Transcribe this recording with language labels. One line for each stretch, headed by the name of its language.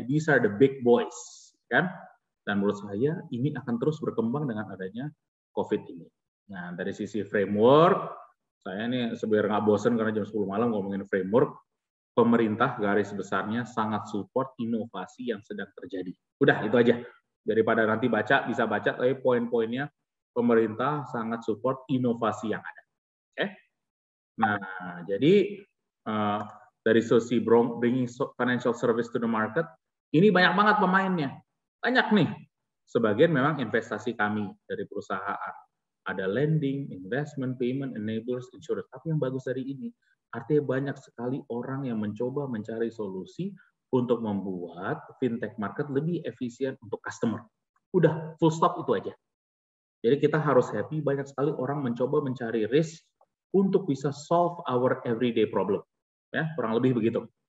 English: These are the big boys, kan?
Indonesian: Dan menurut saya ini akan terus berkembang dengan adanya COVID ini. Nah, dari sisi framework, saya ini sebenarnya nggak bosen karena jam 10 malam ngomongin framework, pemerintah garis besarnya sangat support inovasi yang sedang terjadi. Udah, itu aja. Daripada nanti bisa baca, tapi poin-poinnya pemerintah sangat support inovasi yang ada. Oke? Nah, jadi dari sisi
English: bringing financial service to the market,
Indonesian: ini banyak banget pemainnya. Banyak nih. Sebagian memang investasi kami dari perusahaan. Ada lending, investment, payment, enablers, insurance. Tapi yang bagus dari ini, artinya banyak sekali orang yang mencoba mencari solusi untuk membuat fintech market lebih efisien untuk customer. Udah, full stop itu aja. Jadi kita harus happy, banyak sekali orang mencoba mencari risk untuk bisa
English: solve our everyday problem.
Indonesian: Ya, kurang lebih begitu.